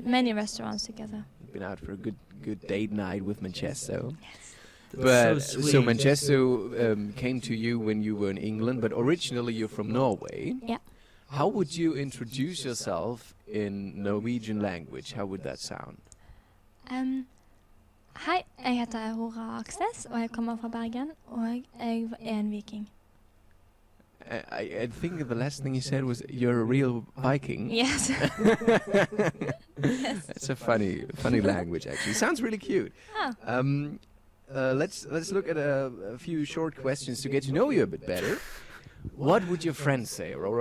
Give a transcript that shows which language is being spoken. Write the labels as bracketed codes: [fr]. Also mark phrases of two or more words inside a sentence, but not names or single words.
[en] to many restaurants together. Been out for a good date night with Manchester. That's But so so sweet. Manchester came to you when you were in England, but originally you're from Norway. Yeah. How would you introduce yourself in Norwegian language? How would that sound? [no] Hei, jeg heter Aurora Aksnes, og jeg kommer fra Bergen, og jeg en viking. [en] I think the last thing you said was you're a real Viking. Yes. It's a funny language actually. Sounds really cute. Oh. Let's look at a few short questions to get to know you a bit better. What would your friends say, Aurora?